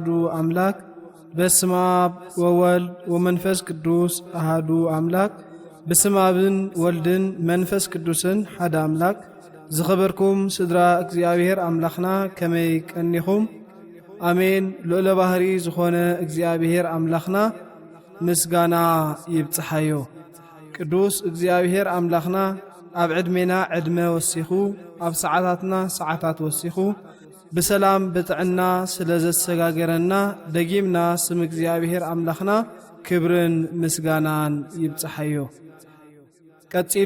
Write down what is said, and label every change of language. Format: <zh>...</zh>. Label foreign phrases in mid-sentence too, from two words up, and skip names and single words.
<gez>አምላክ። በስመ አብ ወወልድ ወመንፈስ ቅዱስ አሐዱ አምላክ።</gez> <ti>በስመ አብን ወልድን መንፈስ ቅዱስን ሓደ አምላክ። ዝኸበርኩም ስድራ እግዚአብሔር አምላኽና ከመይ ቀኒኹም? አሜን። ልዑለ ባህሪ ዝኾነ እግዚአብሔር አምላኽና ምስጋና ይብጽሓዮ። ቅዱስ እግዚአብሔር አምላኽና ኣብ ዕድሜና ዕድመ ወሲኹ ኣብ ሰዓታትና ሰዓታት ወሲኹ ብሰላም ብጥዕና ስለ ዘሰጋገረና ደጊምና ስም እግዚአብሔር አምላኽና ክብርን ምስጋናን ይብጽሓዮ። ቀጺሉ</ti>